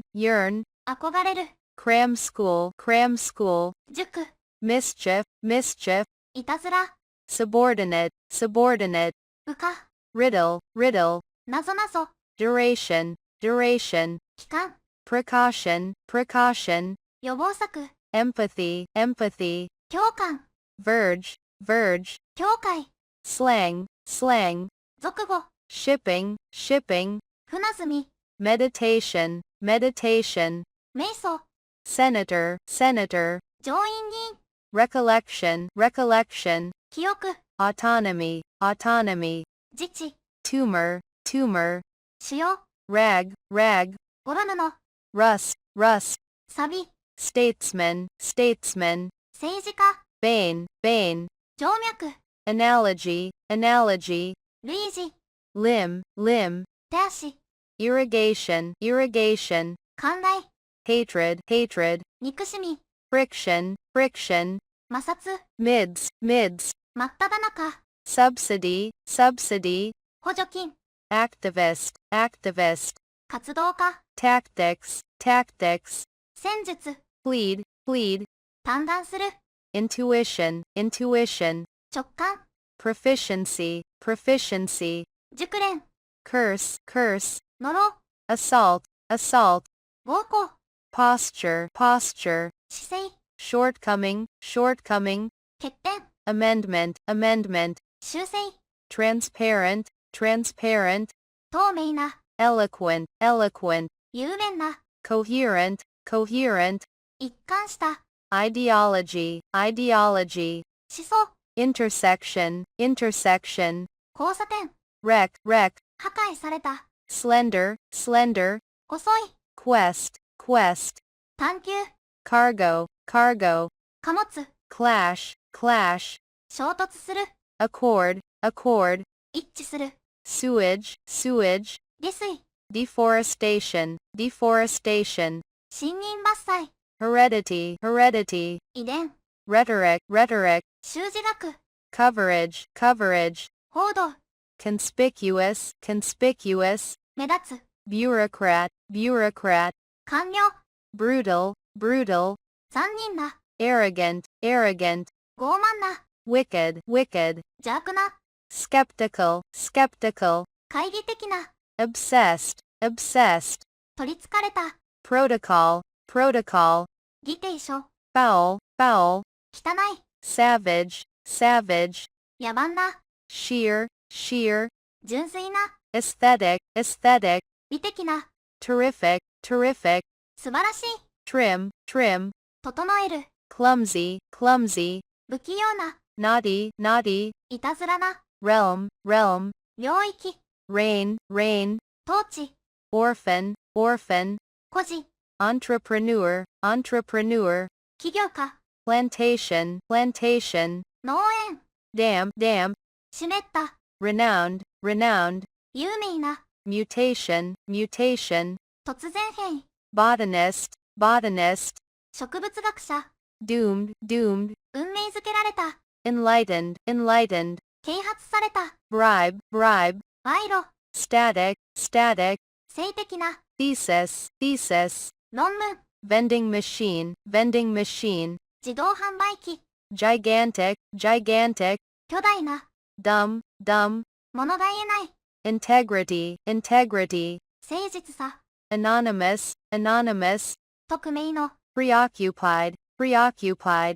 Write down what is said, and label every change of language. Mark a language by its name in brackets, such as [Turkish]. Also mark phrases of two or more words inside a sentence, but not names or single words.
[Japanese] 憧れる、 [English] cram school, [Japanese] 塾、 [English] mischief, [Japanese] いたずら、 [English] subordinate, [Japanese] 部下、 [English] riddle, [Japanese] なぞなぞ、 [English] duration, [Japanese] 期間、 [English] precaution, [Japanese] 予防策、 [English] empathy, [Japanese] 共感、 [English] verge, [Japanese] 境界、 [English] slang, [Japanese] 俗語、 [English] shipping, [Japanese] 船積み、 [English] meditation, [Japanese] 瞑想、 [English] senator, [Japanese] 上院議員、 [English] recollection, [Japanese] 記憶、 [English] autonomy, [Japanese] 自治、 [English] tumor, [Japanese] 腫瘍、 [English] rag, [Japanese] ゴロ布、 [English] rust, [Japanese] サビ、 [English] statesman, [Japanese] 政治家、 [English] bane, [Japanese] 静脈、 [English] analogy, analogy, [Japanese] 類似、 [English] limb, limb, [Japanese] 手足、 [English] irrigation, irrigation, [Japanese] 寛大、 [English] hatred, hatred, [Japanese] 憎しみ、 [English] friction, friction, [Japanese] 摩擦、 [English] mids, mids, [Japanese] 真っ只中、 [English] subsidy, subsidy, [Japanese] 補助金、 [English] activist, activist, [Japanese] 活動家、 [English] tactics, tactics, [Japanese] 戦術、 [English] plead, plead, [Japanese] 嘆願する、 [English] intuition, intuition, [Japanese] 直感、 [English] proficiency, proficiency, [Japanese] 熟練、 [English] curse, curse, [Japanese] 呪、 [English] assault, assault, [Japanese] 暴行、 [English] posture, posture, [Japanese] 姿勢、 [English] shortcoming, shortcoming, [Japanese] 欠点、 [English] amendment, amendment, [Japanese] 修正、 [English] transparent, transparent, [Japanese] 透明な、 [English] eloquent, eloquent, [Japanese] 雄弁な、 [English] coherent, coherent, [Japanese] 一貫した、 [English] ideology, ideology, [Japanese] 思想、 [English] intersection, intersection, [Japanese] 交差点、 [English] wreck, wreck, [Japanese] 破壊された、 [English] slender, slender, [Japanese] 遅い、 [English] quest, quest, [Japanese] 探求、 [English] cargo, cargo, [Japanese] 貨物、 [English] clash, clash, [Japanese] 衝突する、 [English] accord, accord, [Japanese] 一致する、 [English] sewage, sewage, [Japanese] 下水、 [English] deforestation, deforestation, [Japanese] 森林伐採、 [English] heredity, heredity, [Japanese] 遺伝、 [English] rhetoric, rhetoric, [Japanese] 習字学、 [English] coverage, coverage, [Japanese] 報道、 [English] conspicuous, conspicuous, [Japanese] 目立つ、 [English] bureaucrat, bureaucrat, [Japanese] 官僚、 [English] brutal, brutal, [Japanese] 残忍な、 [English] arrogant, arrogant, [Japanese] 傲慢な、 [English] wicked, wicked, [Japanese] 邪悪な、 [English] skeptical, skeptical, [Japanese] 懐疑的な、 [English] obsessed, obsessed, [Japanese] 取り憑かれた、 [English] protocol, protocol, [Japanese] 議定書、 [English] foul, foul, [Japanese] 汚い、 [English] savage, savage, [Japanese] 野蛮な、 [English] sheer, sheer, [Japanese] 純粋な、 [English] aesthetic, aesthetic, [Japanese] 美的な、 [English] terrific, terrific, [Japanese] 素晴らしい、 [English] trim, trim, [Japanese] 整える、 [English] clumsy, clumsy, [Japanese] 不器用な、 [English] naughty, naughty, [Japanese] いたずらな、 [English] realm, realm, [Japanese] 領域、 [English] reign, reign, [Japanese] 統治、 [English] orphan, orphan, [Japanese] 孤児、 [English] entrepreneur, entrepreneur, [Japanese] 起業家、 [English] plantation, plantation, [Japanese] 農園、 [English] dam, dam, [Japanese] 湿った、 [English] renowned, renowned, [Japanese] 有名な、 [English] mutation, mutation, [Japanese] 突然変異、 [English] botanist, botanist, [Japanese] 植物学者、 [English] doomed, doomed, [Japanese] 運命づけられた、 [English] enlightened, enlightened, [Japanese] 啓発された、 [English] bribe, bribe, [Japanese] 賄賂、 [English] static, static, [Japanese] 性的な、 [English] thesis, thesis, [Japanese] 論文、 [English] vending machine, vending machine, [Japanese] 自動販売機、 [English] gigantic, gigantic, [Japanese] 巨大な、 [English] dumb, dumb, [Japanese] 物が言えない、 [English] integrity, integrity, [Japanese] 誠実さ、 [English] anonymous, anonymous, [Japanese] 匿名の、 [English] preoccupied, preoccupied,